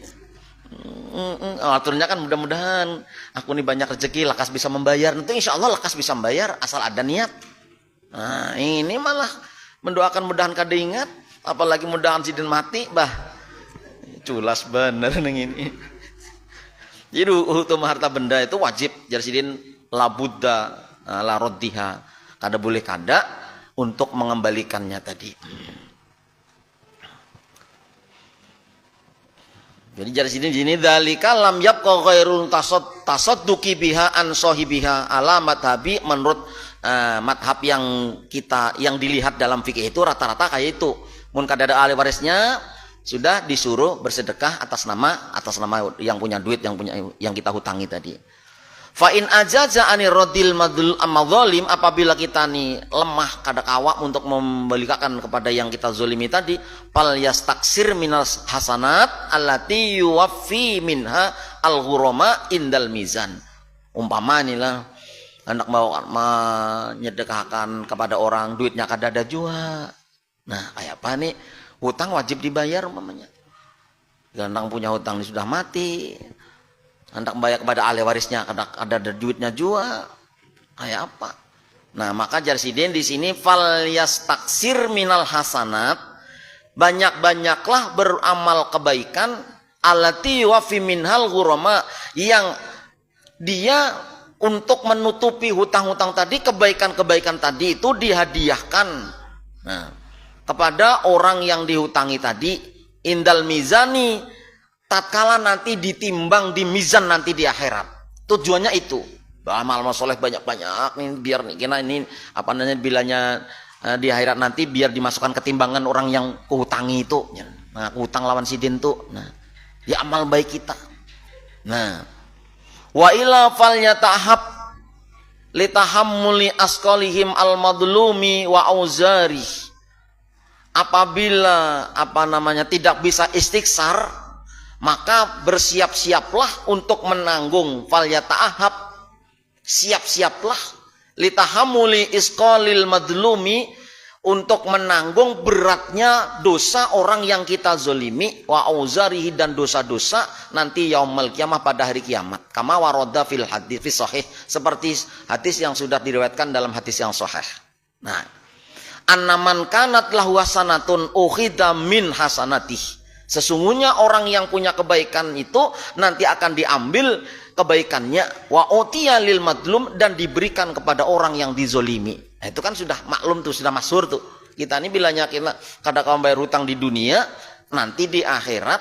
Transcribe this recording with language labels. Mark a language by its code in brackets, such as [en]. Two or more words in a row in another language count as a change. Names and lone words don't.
[bjn] Aturnya kan mudah-mudahan aku nih banyak rezeki, lakas bisa membayar. Nanti [ar] إن شاء الله [bjn] lakas bisa membayar asal ada niat. Nah ini malah mendoakan mudahan kada ingat, apalagi mudahan sidin mati, bah culas bener neng ini. Jadi hukum harta benda itu wajib jar sidin [ar] لا بد لا ردها, [bjn] kada boleh kada untuk mengembalikannya tadi. Jadi jar sini [ar] ذلك لم يبق غير التصدق بها عن صاحبها على مذهبي, [bjn] menurut madhab yang dilihat dalam fikih itu rata-rata kayak itu. Mun kada ada ahli warisnya sudah disuruh bersedekah atas nama yang punya duit, yang kita hutangi tadi. [ar] فإن عجز عن رد المظالم, [bjn] apabila kita nih lemah kada kawak untuk membalikan kepada yang kita zolimi tadi, [ar] فليستكثر من الحسنات التي يوفي منها الغرامة عند الميزان. [bjn] Umpama nih lah hendak mau menyedekahkan kepada orang, duitnya kada ada jua. Nah kayak apa nih, hutang wajib dibayar umpamanya. Gandang punya hutang ini sudah mati, hendak membayar kepada ahli warisnya, ada duitnya juga, kayak apa? Nah maka jar sidin di sini [ar] فليستكثر من الحسنات, [bjn] banyak-banyaklah beramal kebaikan, [ar] التي يفي منها الغرامة, [bjn] yang dia untuk menutupi hutang-hutang tadi, kebaikan-kebaikan tadi itu dihadiahkan kepada orang yang dihutangi tadi, [ar] عند الميزان, [bjn] tatkala nanti ditimbang di mizan nanti di akhirat. Tujuannya itu amal soleh banyak-banyak nih, biar nih kena ini apa namanya bilanya di akhirat nanti biar dimasukkan ke timbangan orang yang kuhutangi itu. Nah, hutang lawan sidin tuh. Nah, ya amal baik kita. Nah, [ar] وإلا فليتأهب لتحمل أثقالهم المظلوم وأوزار. [bjn] Apabila tidak bisa istighsar, maka bersiap-siaplah untuk menanggung, falyata'ahab, siap-siaplah, [ar] لتحمل أثقال المظلوم, [bjn] untuk menanggung beratnya dosa orang yang kita zolimi, [ar] وأوزاره, [bjn] dan dosa-dosa nanti [ar] يوم القيامة, [bjn] pada hari kiamat. [ar] كما ورد في الحديث في صحيح, [bjn] seperti hadis yang sudah diriwayatkan dalam hadis yang sahih. Nah, [ar] أن من كانت له حسنات أخذ من حسناته, [bjn] sesungguhnya orang yang punya kebaikan itu nanti akan diambil kebaikannya, [ar] وأعطي للمظلوم, [bjn] dan diberikan kepada orang yang dizolimi. Nah, itu kan sudah maklum tuh, sudah masyhur tuh. Kita ini bilanya kita kada kamu bayar hutang di dunia, nanti di akhirat.